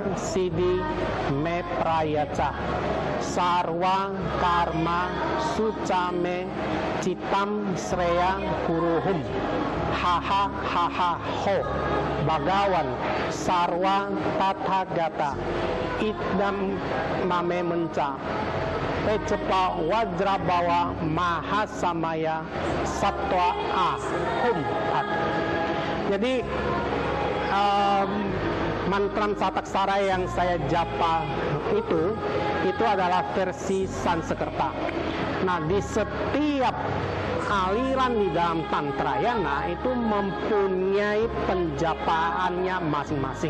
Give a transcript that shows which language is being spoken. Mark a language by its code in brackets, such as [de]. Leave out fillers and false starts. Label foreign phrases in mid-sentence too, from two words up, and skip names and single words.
[sa] Sidi Meprayaca Sarwa Karma Sucame Citam Sreya Kuruhum Haha haha ho Bagawan Sarwa Tathagata Idam Mame Menca Pecepa Wajra Bawa Mahasamaya Sattva Hum At. [id] Jadi mantram sataksara yang saya japa itu adalah versi Sanskerta. Nah, di setiap aliran di dalam Tantrayana itu mempunyai penjapaannya masing-masing.